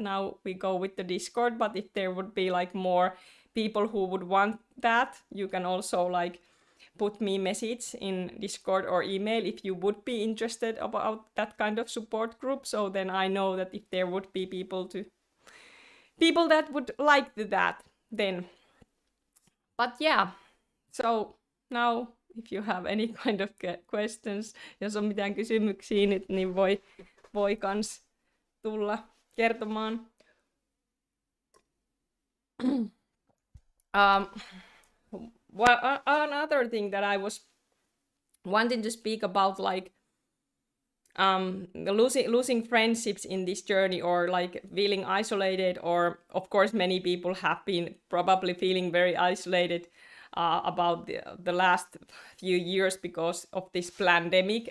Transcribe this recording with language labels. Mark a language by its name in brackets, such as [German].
[English] Now we go with the Discord, but if there would be like more people who would want that, you can also like put me message in Discord or email if you would be interested about that kind of support group. So then I know that if there would be people that would like that, then. But yeah, so now if you have any kind of questions, [Finnish] jos on mitään kysymyksiä nyt, niin voi kans tulla kertomaan. [English] Well, another thing that I was wanting to speak about, like losing friendships in this journey, or like feeling isolated, or of course many people have been probably feeling very isolated about the last few years because of this pandemic.